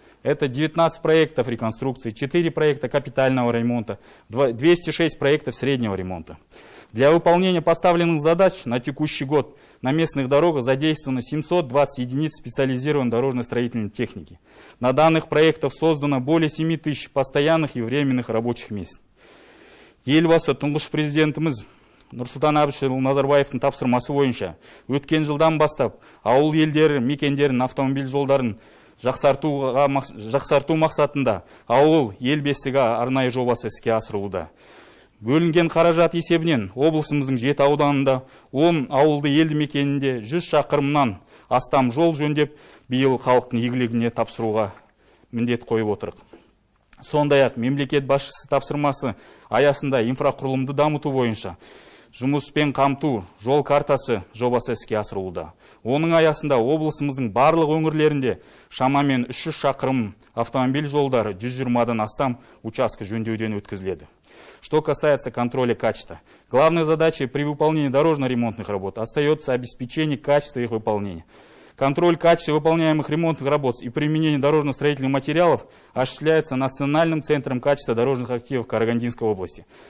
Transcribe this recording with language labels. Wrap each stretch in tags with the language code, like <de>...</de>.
<ru>Это 19 проектов реконструкции, 4 проекта капитального ремонта, 206 проектов среднего ремонта. Для выполнения поставленных задач на текущий год на местных дорогах задействовано 720 единиц специализированной дорожно-строительной техники. На данных проектах создано более 7000 постоянных и временных рабочих мест.</ru> <kk>Елбасы тұңғыш президентіміз Нұрсұлтан Әбішұлы Назарбаевтың тапсырмасы бойынша өткен жылдан бастап ауыл елдері мекендерін автомобиль жолдарын жақсарту мақсатында ауыл ел бесігі арнайы жобасы іске асырылуда. Бөлінген қаражат есебінен облысымыздың 7 ауданында 10 ауылды елді мекенінде 100 шақырымнан астам жол жөндеп, биыл халықтың игілігіне тапсыруға міндет қойып отырық. Сондай-ақ мемлекет басшысы тапсырмасы аясында инфрақұрылымды дамыту бойынша жұмыспен қамту жол картасы жобасы іске асырылуда. Оның аясында облысымыздың барлық өңірлерінде шамамен 300 шақырым автомобиль жолдары 120-дан астам участка жөндеуден өткізіледі.</kk> <ru>Что касается контроля качества, главной задачей при выполнении дорожно-ремонтных работ остается обеспечение качества их выполнения. Контроль качества выполняемых ремонтных работ и применение дорожно-строительных материалов осуществляется Национальным центром качества дорожных активов Карагандинской области.</ru>